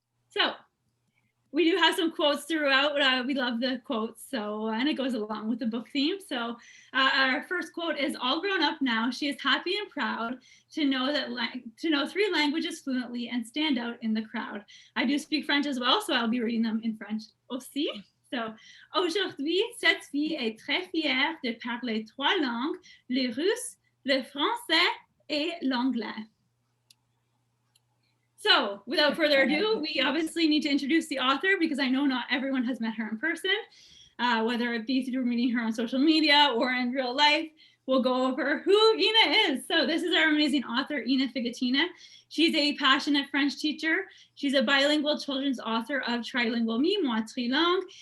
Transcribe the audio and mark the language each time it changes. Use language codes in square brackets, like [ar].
[en] So we do have some quotes throughout. We love the quotes, so and it goes along with the book theme. So our first quote is, "All grown up now, she is happy and proud to know 3 languages fluently and stand out in the crowd." I do speak French as well, so I'll be reading them in French aussi. [fr] So, aujourd'hui, cette fille est très fière de parler 3 langues, le russe, le français et l'anglais. [en] So without further ado, we obviously need to introduce the author because I know not everyone has met her in person, whether it be through meeting her on social media or in real life. We'll go over who Ina is. So this is our amazing author, Ina Figotina. She's a passionate French teacher. She's a bilingual children's author of Trilingual Me, Moi Trilingue.